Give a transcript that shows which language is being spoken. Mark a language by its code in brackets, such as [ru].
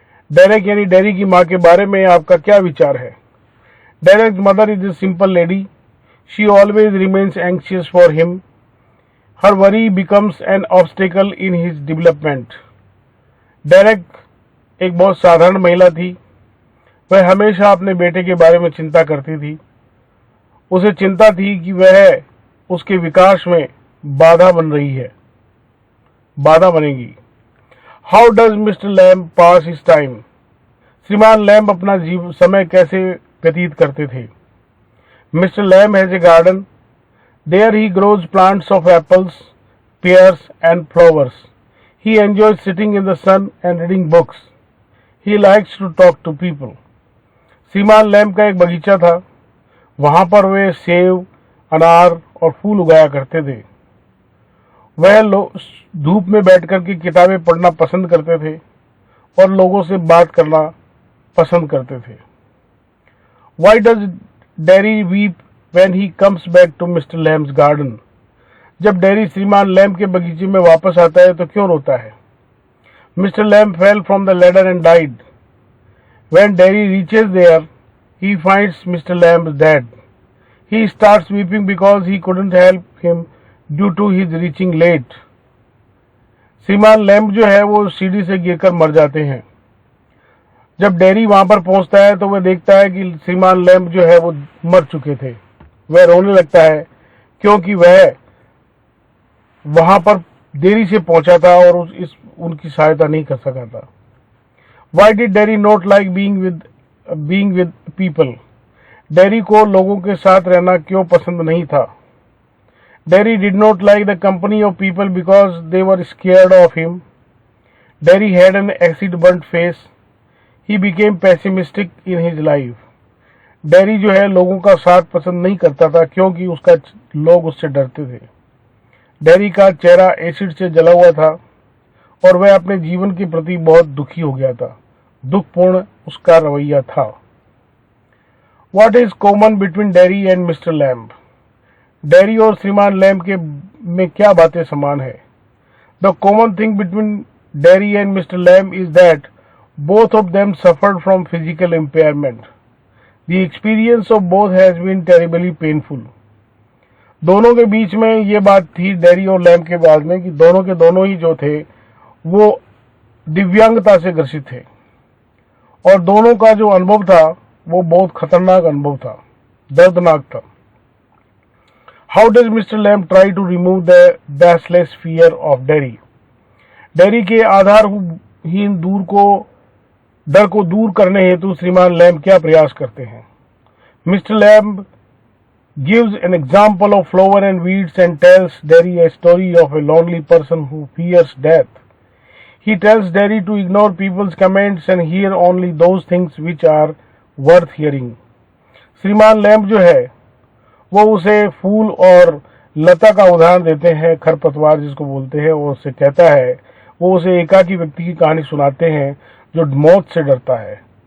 [hi] Derek यानी dairy की माँ के बारे में आपका क्या विचार है? [en] Derek's mother is a simple lady. She always remains anxious for him. Her worry becomes an obstacle in his development. [hi] Derek एक बहुत साधारण महिला थी। वह हमेशा अपने बेटे के बारे में चिंता करती थी। उसे चिंता थी कि वह उसके विकास में बाधा बनेगी। [en] How does Mr. Lamb pass his time? [hi] श्रीमान लैम्ब अपना समय कैसे व्यतीत करते थे? [en] Mr. Lamb has a garden. There he grows plants of apples, pears and flowers. He enjoys sitting in the sun and reading books. He likes to talk to people. [hi] श्रीमान lamb का एक बगीचा था। वहां पर वे सेब, अनार और फूल उगाया करते थे। वह धूप में बैठकर के किताबें पढ़ना पसंद करते थे और लोगों से बात करना पसंद करते थे। [en] Why does Derry weep when he comes back to Mr. Lamb's garden? [hi] जब डेरी श्रीमान लैम्ब के बगीचे में वापस आता है तो क्यों रोता है? [en] Mr. Lamb fell from the ladder and died. When Derry reaches there, he finds Mr. Lamb dead. He starts weeping because he couldn't help him due to his reaching late. [hi] श्रीमान लैम्ब जो है वो सीढ़ी से गिरकर मर जाते हैं। जब डेरी वहां पर पहुंचता है तो वह देखता है कि श्रीमान लैम्ब जो है वो मर चुके थे। वह रोने लगता है क्योंकि वह वहां पर देरी से पहुंचा था और उनकी सहायता नहीं कर सका था। [en] Why did Derry not like being with people? [hi] Dairy को लोगों के साथ रहना क्यों पसंद नहीं था? [en] Derry did not like the company of people because they were scared of him. Derry had an acid burnt face. He became pessimistic in his life. [hi] Dairy जो है लोगों का साथ पसंद नहीं करता था क्योंकि लोग उससे डरते थे। डेरी का चेहरा एसिड से जला हुआ था और वह अपने जीवन के प्रति बहुत दुखी हो गया था। दुखपूर्ण उसका रवैया था। [en] What is common between Derry and Mr. Lamb? [hi] Dairy और श्रीमान लैम्ब के में क्या बातें समान है? [en] The common thing between Derry and Mr. Lamb is that both of them suffered from physical impairment. The experience of both has been terribly painful. [hi] दोनों के बीच में ये बात थी डेरी और लैम्ब के बाद में कि दोनों के दोनों ही जो थे वो दिव्यांगता से ग्रसित थे और दोनों का जो अनुभव था वो बहुत खतरनाक अनुभव था, दर्दनाक था। [en] How does Mr. Lamb try to remove the baseless fear of Derry? [hi] Dairy के आधारहीन डर को दूर करने हेतु श्रीमान लैम्ब क्या प्रयास करते हैं? [en] Mister Lamb gives an example of flower and weeds and tells Derry a story of a lonely person who fears death. He tells Derry to ignore people's comments and hear only those things which are worth hearing. [hi] श्रीमान lamb जो है वो उसे फूल और लता का उदाहरण देते हैं, खरपतवार जिसको बोलते हैं, और उससे कहता है, वो उसे एकाकी व्यक्ति की कहानी सुनाते हैं जो मौत से डरता है।